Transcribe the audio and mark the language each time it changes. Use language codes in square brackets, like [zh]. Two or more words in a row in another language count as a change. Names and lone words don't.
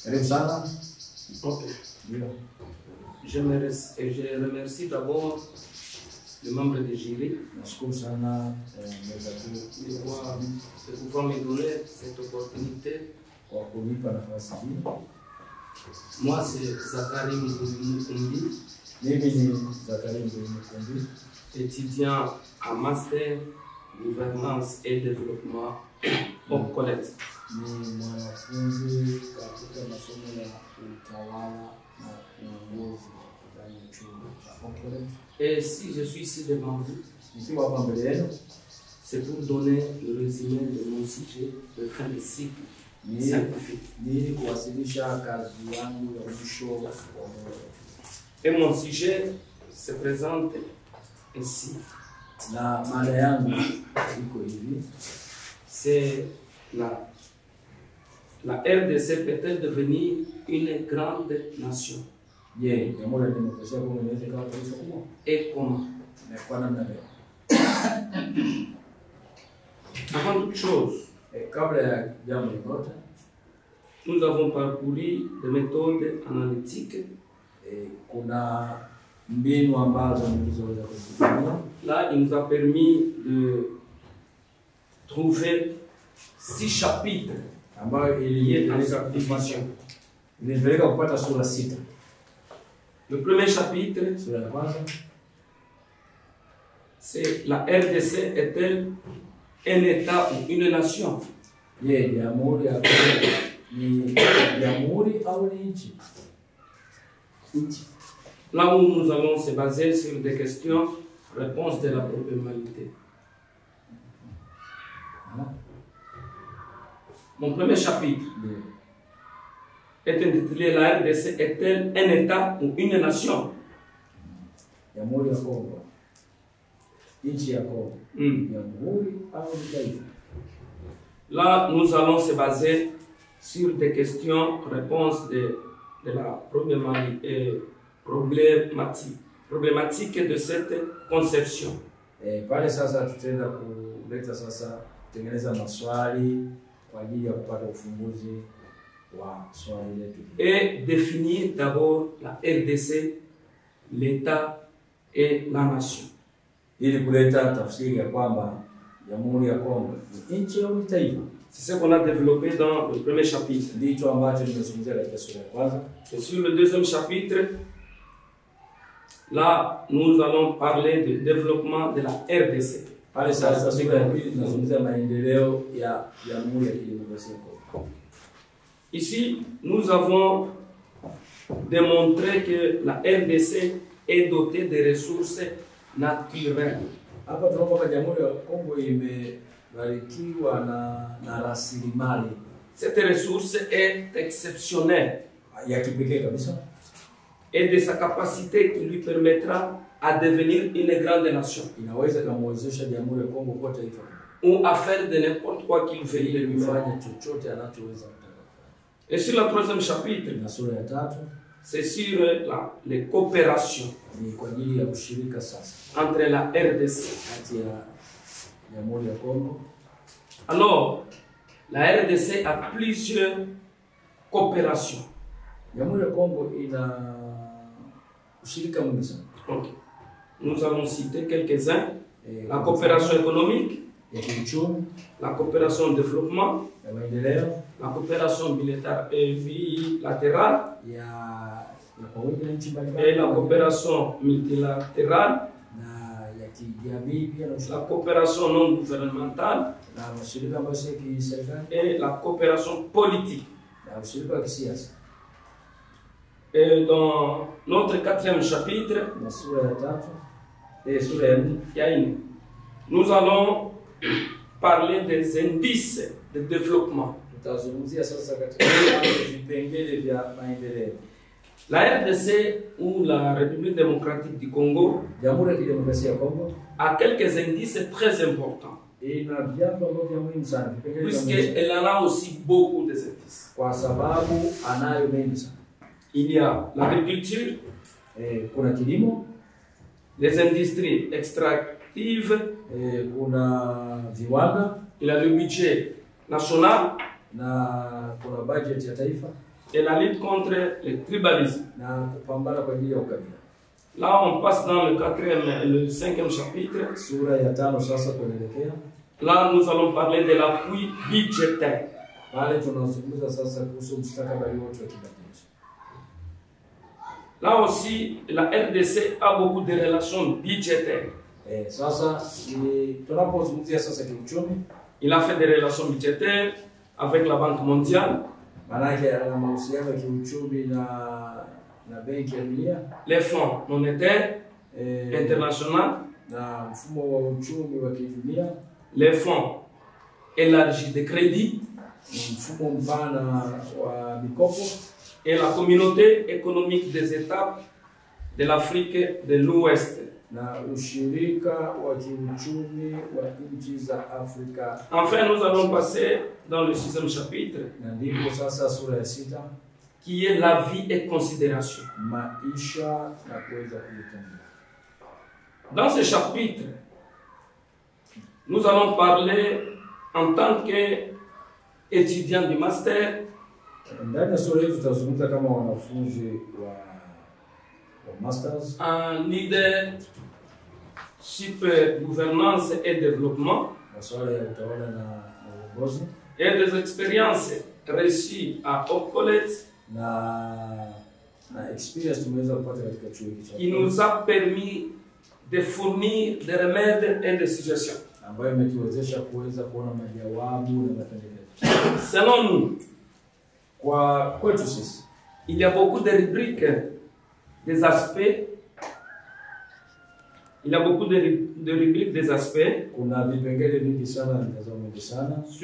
[sw] sana. Ok. Ndio. [fr] Je remercie d'abord le membre de jury [sw] Nashukuru sana [fr] de pouvoir me donner cette opportunité. [sw] kwa kunipa nafasi hii. [fr] Moi, c'est Zakari Mukumbi, [sw] Mimi ni Zakari Mukumbi, [fr] étudiant en master gouvernance et développement au collège. [sw] ni mwanafunzi katika masomo ya utawala na uongozi ndani ya chuo cha Oakland. [fr] Et si je suis ici devant vous, [sw] Nikiwa hapa mbele yenu [fr] c'est pour donner le résumé de mon sujet de fin de cycle scientifique. [sw] ni kuwasilisha kazi yangu ya mwisho wa [fr] Et mon sujet se présente ainsi. [sw] na mada yangu iko hivi: [fr] C'est la RDC peut-elle devenir une grande nation? [sw] Je, Jamhuri ya Demokrasia ya Kongo inaweza kuwa taifa kubwa? [fr] Et comment? [sw] Na kwa namna gani? [fr] Avant toute chose, [sw] Kabla ya jambo lolote, [fr] nous avons parcouru des méthodes analytiques. [sw] Kuna mbinu ambazo nilizoweza kuzitumia. [fr] Là, il nous a permis de trouver 6 chapitres [sw] Ambayo [fr] liés à cette division. [sw] ilipeleka kupata sura 6. [fr] Le premier chapitre, [sw] Sura ya kwanza, [fr] c'est la RDC est-elle un État ou une nation? [sw] je, Jamhuri ya Kongo ni jamhuri au ni nchi? Nchi. [fr] Là où nous allons se baser sur des questions, réponse de la probabilité. Mon premier chapitre est intitulé La RDC est-elle un État ou une nation? [sw] Jamhuri ya Kongo, nchi ya Kongo, jamhuri au ni taifa? [fr] Là, nous allons se baser sur des questions, réponses de la problématique de cette conception. [sw] Pale sasa tutaenda kuleta sasa kutengeneza maswali kwa ajili ya kupata ufumbuzi wa swali letu. [fr] Et définir d'abord la RDC, l'État et la nation. [sw] Ili kuleta tafsiri ya kwamba Jamhuri ya Kongo ni nchi au ni taifa. [fr] C'est ce qu'on a développé dans le premier chapitre. [sw] Ndicho ambacho nimezungumzia katika sura ya kwanza. [fr] Et sur le deuxième chapitre, là, nous allons parler du développement de la RDC. [sw] Pale sasa sura ya pili tunazungumzia maendeleo ya Jamhuri ya Kidemokrasia ya Kongo. [fr] Ici, nous avons démontré que la RDC est dotée de ressources naturelles. [sw] Hapa tunaona kwamba Jamhuri ya Kongo imebarikiwa na rasilimali. [fr] Cette ressource est exceptionnelle [sw] Ya kipekee kabisa. [fr] et de sa capacité qui lui permettra à devenir une grande nation. [sw] Inaweza kumwezesha Jamhuri ya Kongo kuwa taifa [fr] Ou à faire de n'importe quoi qu'il veuille [sw] ili [fr] lui faire. [sw] kufanya chochote anachoweza kutaka. [fr] Et sur le troisième chapitre, [sw] Na sura ya tatu [fr] c'est sur les coopérations [sw] ni kwa ajili ya ushirika sasa [fr] entre la RDC. [sw] kati ya Jamhuri ya Kongo. [fr] Alors, la RDC a plusieurs coopérations. [sw] Jamhuri ya Kongo ina ushirika mwingi sana. Okay. [fr] Nous allons citer quelques-uns. La coopération économique, [sw] ya kiuchumi, [fr] la coopération de développement, [sw] ya maendeleo, [fr] la coopération bilatérale [sw] kwa wingi na nchi [fr] et [sw] mbalimbali, [fr] la coopération multilatérale, [sw] na ya kijamii pia na [fr] la coopération non gouvernementale [sw] na mashirika ambayo si ya kiserikali [fr] et la coopération politique. [sw] na ushirika wa kisiasa. [fr] Et dans notre 4e chapitre, [sw] Na sura ya tatu, sura ya 4, [fr] nous allons parler des indices de développement. [sw] tutazungumzia sasa katika vipengele vya maendeleo. [fr] La RDC ou la République démocratique du Congo [sw] Jamhuri ya Kidemokrasia ya Kongo [fr] a quelques indices très importants, [sw] ina vyanzo ambavyo vya muhimu sana, vipengele vya muhimu, [fr] puisqu'elle en a aussi beaucoup des indices. [sw] kwa sababu anayo mengi sana. [fr] Il y a l'agriculture, [sw] Kuna kilimo, [fr] les industries extractives, [sw] kuna viwanda, [fr] il y a le budget national, [sw] na kuna budget ya taifa, [fr] et la lutte contre le tribalisme. [sw] na kupambana kwa ajili ya ukabila. [fr] Là, on passe dans le 5e chapitre. [sw] Sura ya 5 sasa tunaelekea. [fr] Là, nous allons parler de l'appui budgétaire. [sw] Pale tunazungumza sasa kuhusu mustakabali wote wa kibajeti. [fr] Là aussi, la RDC a beaucoup de relations budgétaires. [sw] Sasa tunapozungumzia sasa kiuchumi, [fr] il a fait des relations budgétaires avec la Banque mondiale. [sw] Maanake ana mahusiano ya kiuchumi na Benki ya Dunia, [fr] les fonds monétaires internationaux, [sw] na mfumo wa uchumi wa kidunia, [fr] les fonds élargis de crédit, [sw] mfumo mpana wa mikopo, [fr] et la communauté économique des États de l'Afrique de l'Ouest. [sw] Na ushirika wa kiuchumi wa nchi za Afrika. [fr] Enfin, nous allons passer dans le 6e chapitre, [sw] Na ndipo sasa sura ya 6, [fr] qui est la vie et considération. [sw] Maisha na kuweza kujitambua. [fr] Dans ce chapitre, nous allons parler en tant qu'étudiant du master. [sw] Ndani ya sura hii tutazungumza kama wanafunzi wa masters, [fr] En leadership, gouvernance et développement, [sw] masuala ya utawala na uongozi, [fr] et des expériences reçues à Hope College [sw] na experience tumeweza kupata katika chuo hiki [fr] qui nous a permis de fournir des remèdes et des suggestions. [sw] Ambayo imetuwezesha kuweza kuona majawabu na mapendekezo. [fr] Selon nous, [sw] kwa kwetu sisi, [fr] il y a beaucoup de rubriques, des aspects. Il y a beaucoup de rubriques, des aspects. [sw] Kuna vipengele vingi sana na mitazamo mingi sana.